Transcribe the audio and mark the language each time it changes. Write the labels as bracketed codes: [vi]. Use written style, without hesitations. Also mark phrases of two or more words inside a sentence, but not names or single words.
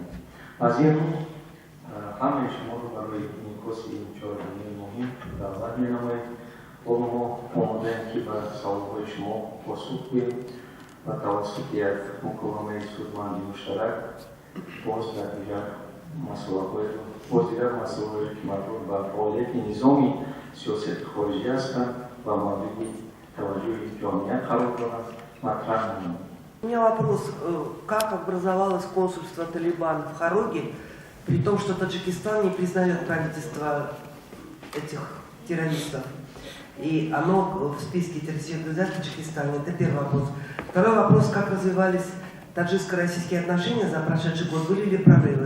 [tg] از این رو همه شما رو برای انعکاس این چهارگانه مهم دعوت می‌نماییم و ما آماده‌ایم که به سوال‌های شما پاسخ بدهیم و توسط یک مکالمه سودمندی مشترک باز دیگر مسائلی که مربوط به فعالیت نظامی سیاست خارجی هستند و مورد توجه جامعه قرار دارند مطرح نماییم. [ru] У меня вопрос, как образовалось консульство Талибан в Хароге, при том, что Таджикистан не признает правительство этих террористов, и оно в списке террористических организаций Таджикистана? Это первый вопрос. Второй вопрос, как развивались таджикско-российские отношения за прошедший год, были ли прорывы?